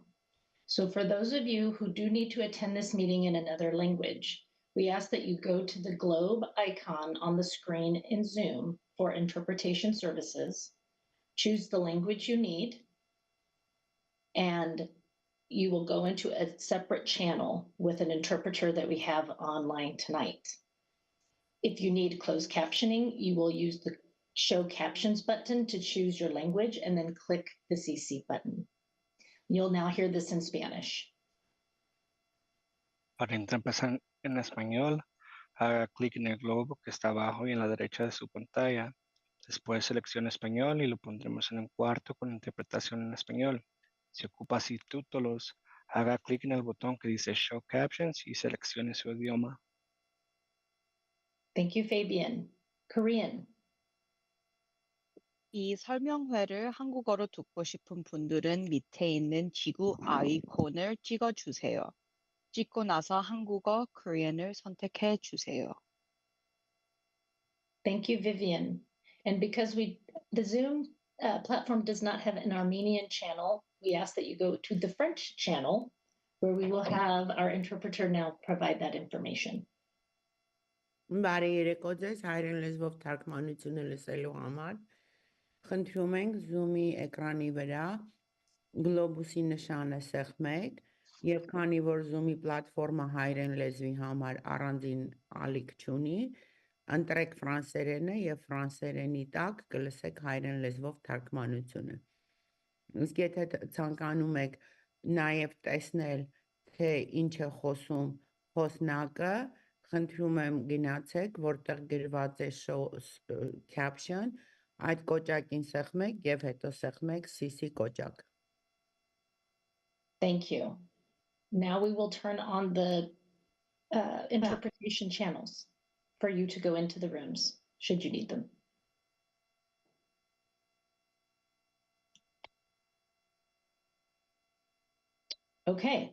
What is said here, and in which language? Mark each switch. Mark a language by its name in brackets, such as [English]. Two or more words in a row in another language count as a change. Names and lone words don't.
[English] So for those of you who do need to attend this meeting in another language, we ask that you go to the globe icon on the screen in Zoom for interpretation services, choose the language you need, and you will go into a separate channel with an interpreter that we have online tonight. If you need closed captioning, you will use the Show Captions button to choose your language and then click the CC button. You'll now hear this in Spanish. [Spanish] Para empezar en español, haga clic en el globo que está abajo y en la derecha de su pantalla. Después seleccione español y lo pondremos en un cuarto con interpretación en español. Si ocupa subtítulos, haga clic en el botón que dice [English] Show Captions [Spanish] y seleccione su idioma. [English] Thank you, Fabian. Korean. [Korean] 이 설명회를 한국어로 듣고 싶은 분들은 밑에 있는 지구 아이콘을 찍어주세요. 찍고 나서 한국어, Korean을 선택해 주세요. [English] Thank you, Vivian. And because the Zoom platform does not have an Armenian channel, we ask that you go to the French channel, where we will have our interpreter now provide that information. [Armenian] Բարի երեկո ձեզ, հայերեն լեզվով թարգմանությունը լսելու համար։ Խնդրում ենք Zoom-ի էկրանի վրա գլոբուսի նշանը սեղմեք, եւ քանի որ Zoom-ի պլատֆորմը հայերեն լեզվի համար առանձին ալիք չունի, ընտրեք ֆրանսերենը եւ ֆրանսերենի տակ կլսեք հայերեն լեզվով թարգմանությունը։ Իսկ եթե ցանկանում եք նաեւ տեսնել, թե ինչ է խոսում խոսնակը, խնդրում եմ գնացեք, որտեղ գրված է [English] show caption, [Armenian] այդ կոճակին սեղմեք եւ հետո սեղմեք CC կոճակ։ [English] Thank you. Now we will turn on the interpretation channels for you to go into the rooms, should you need them. Okay.